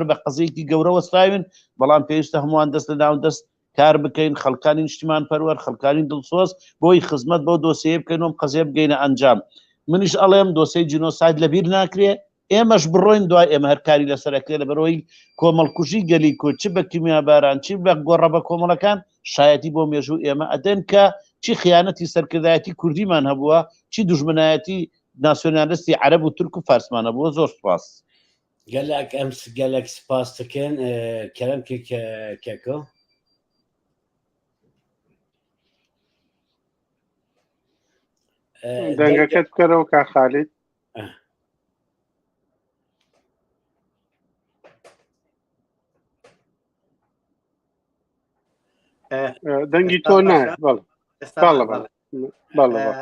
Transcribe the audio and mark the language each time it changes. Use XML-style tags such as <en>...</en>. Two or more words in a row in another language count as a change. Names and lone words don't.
<ckb>بە قەزەیەکی گەورە وەستاوین بەڵام پێویستە هەمووان دەست لە ناو دەست کار بکەین خەڵکانی نیشتیمان پەروەر خەڵکانی دڵسۆز بۆی خزمەت بۆ دۆسیە بکەین و قەزێ بگەینە ئەنجام منیش ئەڵێم دۆسەی جینۆساید لەبیر ناکرێ ئێمەش بڕۆین دوای ئێمە هەرکاری لەسەرەکرێ لە بەرەوەی کۆمەڵکوژی گەلی کورد چ بە کیمیاباران چی بە گۆڕە بە کۆمەڵەکان شایەتی بۆ مێژوو ئێمە ئەدەن کە چی خیانەتی سەرکردایەتی کوردیمان هەبووە چی دوژمنایەتی ناسیۆنالیستی عەرەب و تورک و فارسمانە بووە زۆر سپاس</ckb> <ku>gelek em gelek spas dikin kerem keko</ku> <ckb>دەنگەکەت بکەرەوە کا خالید دەنگی تۆ نایە بەڵێ</ckb>